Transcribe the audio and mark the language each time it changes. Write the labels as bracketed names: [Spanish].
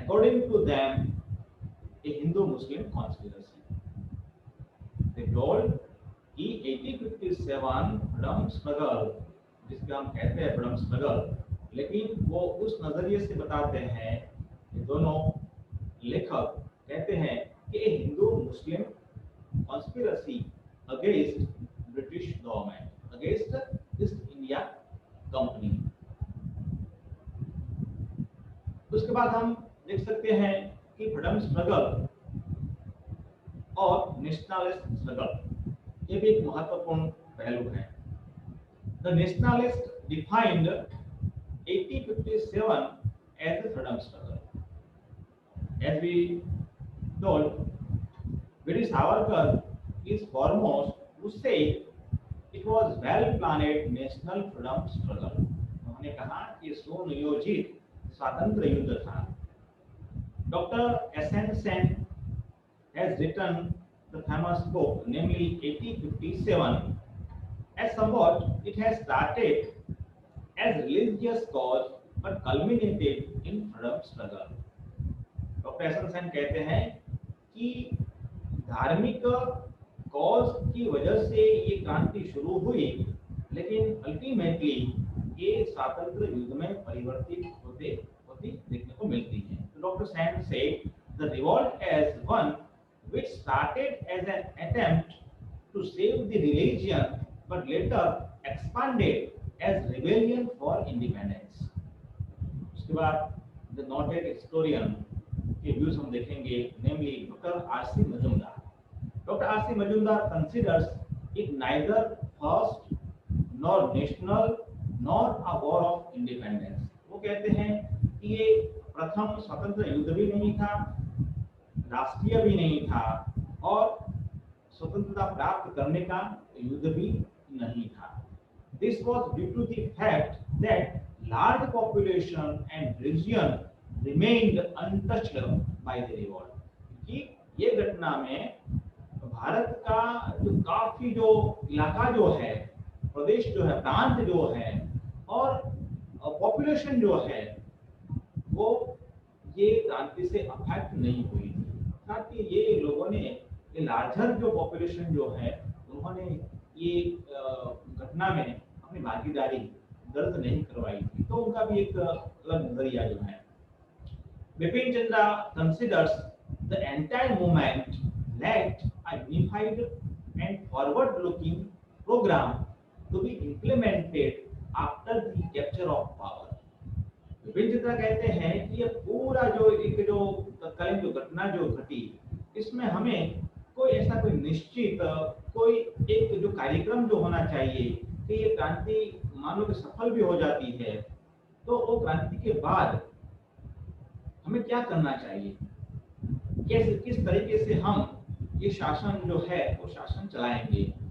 [English] according to them a Hindu Muslim conspiracy, they told कि 1857 freedom struggle, [Hindi] जिसको हम कहते हैं [English] freedom struggle, [Hindi] लेकिन वो उस नजरिए से बताते हैं, दोनों लेखक कहते हैं कि [English] Hindu Muslim conspiracy against British government, against East India company. [Hindi] उसके बाद हम देख सकते हैं कि फ्रीडम स्ट्रगल और नेशनलिस्ट स्ट्रगल, ये भी एक महत्वपूर्ण पहलू है। [English] The nationalist defined 1857 as a freedom struggle. As we told, British Savarkar is foremost who said it was well-planned national freedom struggle. [Hindi] उन्होंने कहा कि सुनियोजित स्वातंत्र युद्ध था। [English] Dr. S.N. Sen has written the famous book, namely 1857, as somewhat it has started as religious cause but culminated in freedom struggle। [Hindi] Doctor SN. Sen कहते हैं कि धार्मिक कॉज की वजह से ये क्रांति शुरू हुई, लेकिन अल्टीमेटली ये स्वातंत्र युद्ध में परिवर्तित होती देखने को मिलती है। [English] तो doctor Sen says the revolt as one which started as an attempt to save the religion but later expanded as rebellion for independence। [Hindi] उसके बाद [English] the noted historian [Hindi] के व्यूज हम देखेंगे, नेमली doctor RC Majumdar. [English] Doctor R C Majumdar considers it neither first nor national nor a war of independence. [Hindi] वो कहते हैं कि ये प्रथम स्वतंत्र युद्ध भी नहीं था, राष्ट्रीय भी नहीं था, और स्वतंत्रता प्राप्त करने का युद्ध भी नहीं था। [English] This was due to the fact that large population and region remained untouched by the revolt। [Hindi] कि ये घटना में भारत का जो काफी जो इलाका जो है, प्रदेश जो है, प्रांत जो है, और पॉपुलेशन जो है, वो ये क्रांति से अफेक्ट नहीं हुई थी। साथ ही ये लोगों ने, ये लार्जर जो पॉपुलेशन जो है, उन्होंने ये घटना में अपनी भागीदारी दर्ज नहीं करवाई थी। तो उनका भी एक अलग नजरिया जो है। [English] Bipin Chandra considers the entire movement lacked a unified and forward-looking program to be implemented after the capture of power। [Hindi] Vipin Chandra कहते हैं कि ये पूरा जो तत्कालीन जो घटना जो घटी, इसमें हमें कोई ऐसा कोई निश्चित कोई एक जो कार्यक्रम जो होना चाहिए कि ये क्रांति मान लो कि सफल भी हो जाती है, तो वो क्रांति के बाद हमें क्या करना चाहिए, कैसे किस तरीके से हम ये शासन जो है वो शासन चलाएंगे।